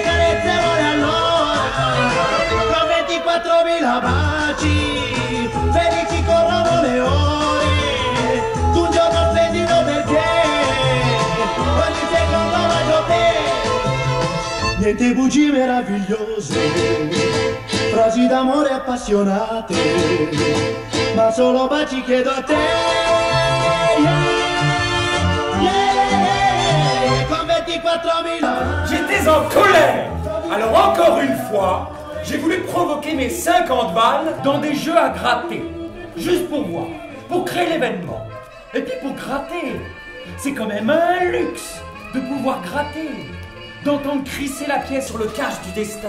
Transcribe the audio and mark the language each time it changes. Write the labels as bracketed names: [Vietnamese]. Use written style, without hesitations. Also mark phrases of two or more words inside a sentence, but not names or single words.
[Italian] carezze vuole allora, con 24.000 baci, felici corrono le ore, tu un giorno splendido perché ogni secondo voglio te, niente bugie meravigliose, frasi d'amore appassionate, ma solo baci chiedo a te. [French] J'étais en colère. Alors encore une fois, j'ai voulu provoquer mes 50 balles dans des jeux à gratter. Juste pour voir, pour créer l'événement. Et puis pour gratter, c'est quand même un luxe de pouvoir gratter, d'entendre crisser la pièce sur le cache du destin.